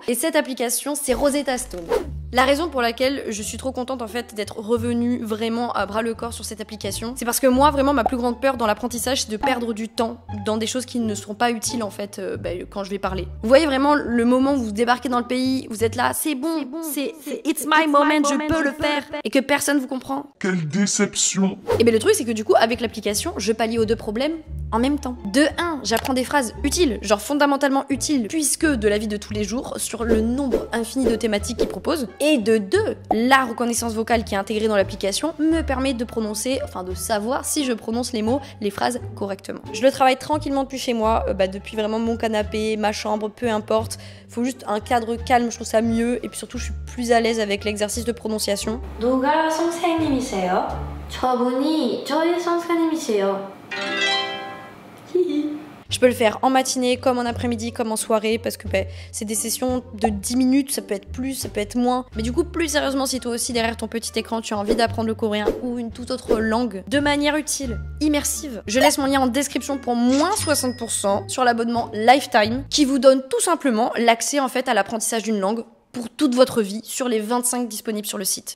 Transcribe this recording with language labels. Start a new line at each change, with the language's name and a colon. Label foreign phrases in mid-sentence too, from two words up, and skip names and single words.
French: Et cette application, c'est Rosetta Stone. La raison pour laquelle je suis trop contente en fait d'être revenue vraiment à bras le corps sur cette application, c'est parce que moi vraiment ma plus grande peur dans l'apprentissage c'est de perdre du temps dans des choses qui ne seront pas utiles en fait quand je vais parler. Vous voyez vraiment le moment où vous débarquez dans le pays, vous êtes là, c'est bon, c'est
English: it's my moment,
French: je peux le faire, et que personne vous comprend. Quelle déception! Et bien le truc c'est que du coup avec l'application je pallie aux 2 problèmes en même temps. De 1, j'apprends des phrases utiles, genre fondamentalement utiles, puisque de la vie de tous les jours, sur le nombre infini de thématiques qu'ils proposent. Et de 2, la reconnaissance vocale qui est intégrée dans l'application me permet de prononcer, enfin de savoir si je prononce les mots, les phrases correctement. Je le travaille tranquillement depuis chez moi, depuis vraiment mon canapé, ma chambre, peu importe. Faut juste un cadre calme, je trouve ça mieux, et puis surtout je suis plus à l'aise avec l'exercice de prononciation.
Korean: 누가 선생님이세요? 저분이 저희 선생님이세요.
French: Je peux le faire en matinée, comme en après-midi, comme en soirée, parce que c'est des sessions de 10 minutes, ça peut être plus, ça peut être moins. Mais du coup, plus sérieusement, si toi aussi derrière ton petit écran, tu as envie d'apprendre le coréen ou une toute autre langue de manière utile, immersive, je laisse mon lien en description pour moins 60% sur l'abonnement Lifetime qui vous donne tout simplement l'accès en fait à l'apprentissage d'une langue pour toute votre vie sur les 25 disponibles sur le site.